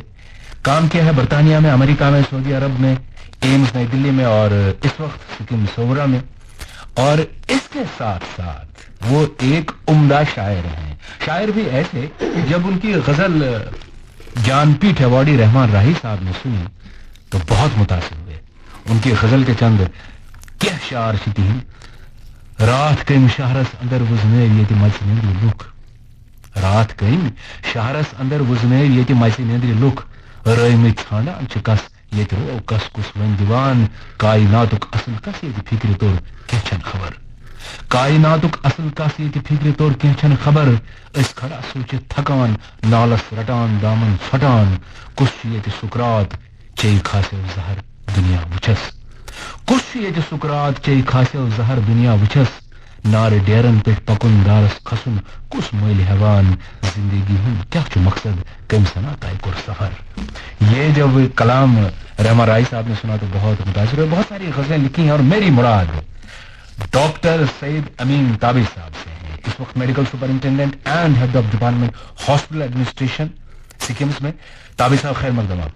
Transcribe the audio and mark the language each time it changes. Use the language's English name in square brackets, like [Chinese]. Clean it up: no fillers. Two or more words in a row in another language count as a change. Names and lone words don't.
[Urdu] کام کیا ہے برطانیہ میں, امریکہ میں, سعودی عرب میں, ایمز نئی دلی میں اور اس وقت سکم صورہ میں. اور اس کے ساتھ ساتھ وہ ایک عمدہ شاعر ہیں. شاعر بھی ایسے, جب ان کی غزل جان پیٹھ ایوارڈی رحمان راہی صاحب نے سنی تو بہت متاثر ہوئے. ان کی غزل کے چند کیا شعر چھتین. [Kashmiri] رات کم شہرس اندر وزنیر یتی مچ نیندری لک, رات کم شہرس اندر وزنیر یتی مچ نیندری لک, رٲیمٕتۍ ژھانڈان چھِ کس ییٚتہِ رو کس کُس وۄنۍ دِوان, کایناتُک اصل کس ییٚتہِ فکرِ توٚر کینٛہہ چھنہٕ خبر, کایناتُک اصل کس ییٚتہِ فکرِ توٚر کینٛہہ چھنہٕ خبر. أسۍ کھڑا سوٗنٛچِتھ تھکان نالس رٹان دامن ژھۄٹان, کُس چھُ ییٚتہِ سُکرات چیٚیہِ کھاسیو زہر دُنیا وٕچھس, کُس چھُ ییٚتہِ سُکرات چیٚیہِ کھاسیو زہر دُنیا وٕچھس. نارٕ ڈیرن پٮ۪ٹھ پکُن دارس کھسُن کُس مٔلۍ ہٮ۪وان, زندگی ہُنٛد کیٛاہ چھُ مقصد کٔمۍ سنا طے کوٚر سفر. [Urdu] یہ جب کلام رحمان راہی صاحب نے سنا تو بہت متاثر ہوئے. بہت ساری غزلیں لکھی ہیں اور میری مراد ڈاکٹر سعید امین تابی صاحب سے ہیں. اس وقت [English] medical superintendent and head of department hospital administration سکمز میں. [Urdu] تابی صاحب خیر مقدم آپ کا.